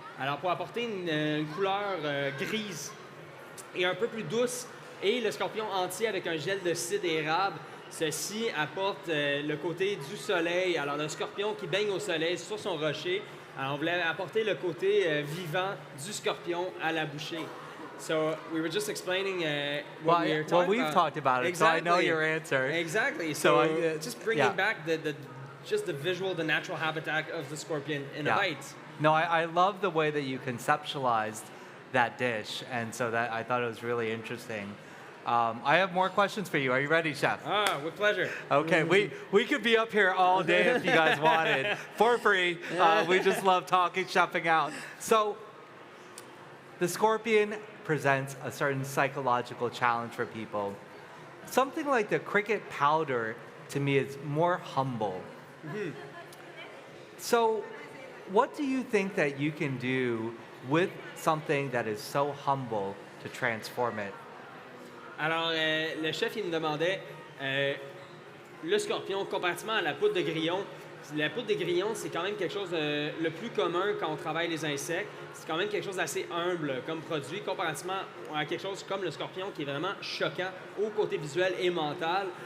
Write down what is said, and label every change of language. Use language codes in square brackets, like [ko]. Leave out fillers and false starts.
[fr] Alors, pour apporter une couleur grise et un peu plus douce, et le scorpion entier avec un gel de cidre érable, ceci apporte le côté du soleil. Alors, le scorpion qui baigne au soleil sur son rocher. Alors, on voulait apporter le côté vivant du scorpion à la bouchée. [en] So we were just explaining what we were talking well, we've about. talked about it, Exactly. so I know your answer. Exactly. So, Just bringing back just the visual, the natural habitat of the scorpion in a bite. No, I love the way that you conceptualized that dish, and so that I thought it was really interesting. I have more questions for you. Are you ready, Chef? With pleasure. Okay, we could be up here all day if you guys wanted, for free. We just love talking, chefing out. So, the scorpion presents a certain psychological challenge for people. Something like the cricket powder, to me, is more humble. Mm-hmm. So, what do you think that you can do with something that is so humble to transform it? [fr] Alors, le chef, il me demandait le scorpion comparativement à la poudre de grillon. La poudre de grillon, c'est quand même quelque chose de le plus commun quand on travaille les insectes. C'est quand même quelque chose d'assez humble comme produit comparativement à quelque chose comme le scorpion qui est vraiment choquant au côté visuel et mental.